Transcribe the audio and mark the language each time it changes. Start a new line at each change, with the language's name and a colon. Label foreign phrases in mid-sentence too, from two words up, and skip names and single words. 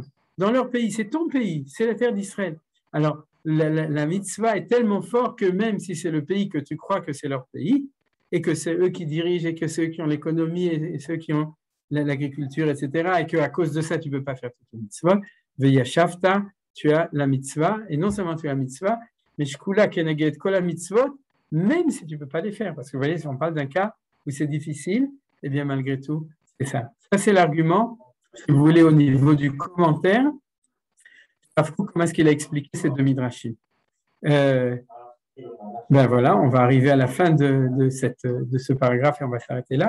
French: Dans leur pays, c'est ton pays, c'est la terre d'Israël. Alors, la mitzvah est tellement forte que même si c'est le pays que tu crois que c'est leur pays, et que c'est eux qui dirigent, et que c'est eux qui ont l'économie, et ceux qui ont l'agriculture, etc., et qu'à cause de ça, tu ne peux pas faire toute la mitzvah. Veyashavta, tu as la mitzvah, et non seulement tu as la mitzvah, mais
Hebrew: שקולה כנגד כל
French: la mitzvot, même si tu ne peux pas les faire. Parce que vous voyez, si on parle d'un cas où c'est difficile, eh bien, malgré tout, c'est ça. Ça, c'est l'argument, si vous voulez, au niveau du commentaire. Comment est-ce qu'il a expliqué ces deux midrashim? Ben voilà, on va arriver à la fin de ce paragraphe et on va s'arrêter là.